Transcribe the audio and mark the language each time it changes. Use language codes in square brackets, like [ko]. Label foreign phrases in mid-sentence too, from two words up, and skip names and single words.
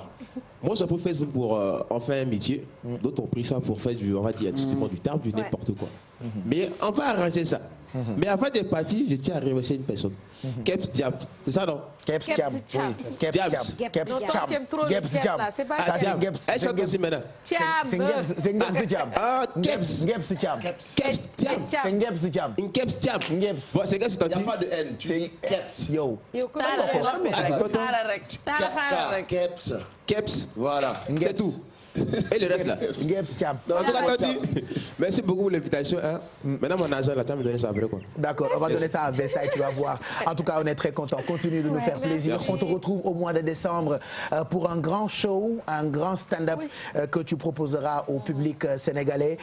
[fr] Moi, j'ai pris Facebook pour en faire un métier. D'autres ont pris ça pour faire du, on va dire, du terme, du n'importe quoi. Mais on va arranger ça. Mais avant de partir, je tiens à remercier une personne. Keps Diab, c'est ça non? Keps Diab. Keps Diab. Keps Diab. C'est pas Diab. Elle chante aussi maintenant. C'est Keps Diab. Ah, Keps. Keps Diab. Keps Diab. C'est Keps Diab. Keps Diab. Bon, c'est que tu t'en dis. Il n'y a pas de N. Tu dis Keps. Yo. Keps. Keps. Voilà. C'est tout. Et le reste là. Merci beaucoup pour l'invitation. Hein. Maintenant, mon agent, là, tu vas me donner ça après quoi. D'accord, on va donner ça à Versailles, tu vas voir. En tout cas, on est très contents. Continue de nous faire plaisir. Merci. On te retrouve au mois de décembre pour un grand show, un grand stand-up que tu proposeras au public sénégalais.